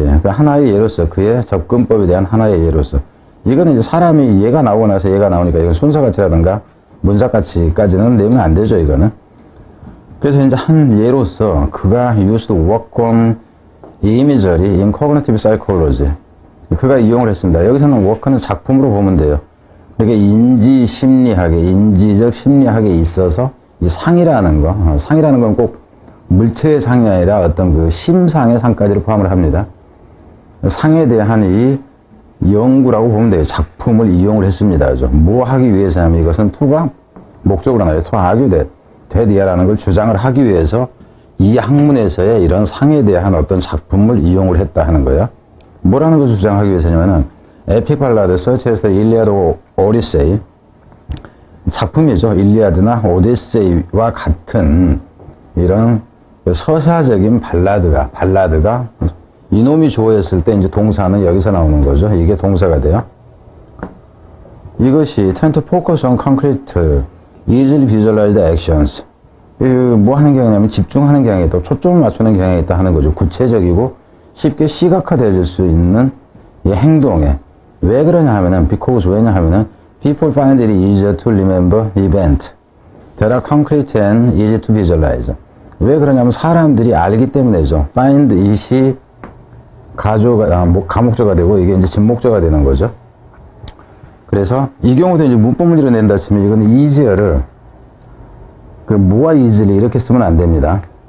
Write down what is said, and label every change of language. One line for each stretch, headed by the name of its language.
Korean: 그러니까 하나의 예로서 그의 접근법에 대한 하나의 예로서. 이거는 이제 사람이 얘가 나오고 나서 얘가 나오니까 이건 순서가치라든가 문사가치까지는 내면 안 되죠, 이거는. 그래서 이제 한 예로서 그가
English: used work on imagery in cognitive psychology.
Korean: 그가 이용을 했습니다. 여기서는 work는 작품으로 보면 돼요. 그러니까 인지적 심리학에 있어서 이 상이라는 건 꼭 물체의 상이 아니라 어떤 그 심상의 상까지를 포함을 합니다. 상에 대한 이 연구라고 보면 돼요. 작품을 이용을 했습니다. 뭐 하기 위해서냐면 이것은 to가 목적으로 나와요.
English: to argue that
Korean: 이라는 걸 주장을 하기 위해서 이 학문에서의 이런 상에 대한 어떤 작품을 이용을 했다 하는 거예요. 뭐라는 것을 주장하기 위해서냐면은 에픽 발라드
English: such as the Iliad or Odyssey
Korean: 작품이죠. 일리아드나 오디세이와 같은 이런 서사적인 발라드가 이놈이 좋아했을 때 이제 동사는 여기서 나오는 거죠. 이게 동사가 돼요. 이것이
English: tend to focus on concrete, easily visualized actions.
Korean: 뭐 하는 경향이냐면 집중하는 경향이 있다. 초점을 맞추는 경향이 있다 하는 거죠. 구체적이고 쉽게 시각화되어질 수 있는 이 행동에. 왜 그러냐 하면은
English: because
Korean: 왜냐 하면은
English: people find it easier to remember events that are concrete and easy to visualize.
Korean: 왜 그러냐면 사람들이 알기 때문이죠. find it이 가목조가 되고 이게 이제 진목조가 되는 거죠. 그래서 이 경우도 이제 문법문제로 낸다 치면 이거는 easier를 그 뭐와 easily 이렇게 쓰면 안 됩니다.